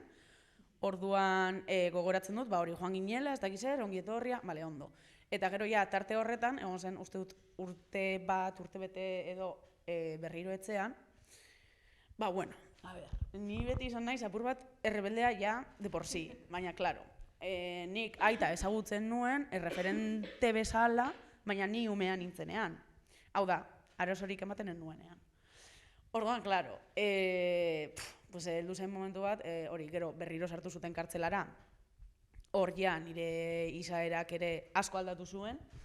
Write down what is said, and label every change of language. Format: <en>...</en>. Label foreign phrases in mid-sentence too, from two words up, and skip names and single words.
<eu>Orduan gogoratzen dut, hori joan ginela, ez dakiz zer, ongi etorria, bale, ondo. Eta gero tarte horretan, egon zen, uste dut, urte bete edo berriro etxean, bueno,</eu> <es>a ver,</es> <eu>ni beti izan naiz apur bat errebeldea</eu> <es>de por sí,</es> <eu>baina, klaro, nik aita ezagutzen nuen, erreferente bezala, baina ni umean nintzenean. Hau da, arazorik ematen nuenean. Orduan, klaro, heldu zen momentu bat, hori, gero berriro sartu zuten kartzelara, hor nire izaerak ere asko aldatu zuen,</eu>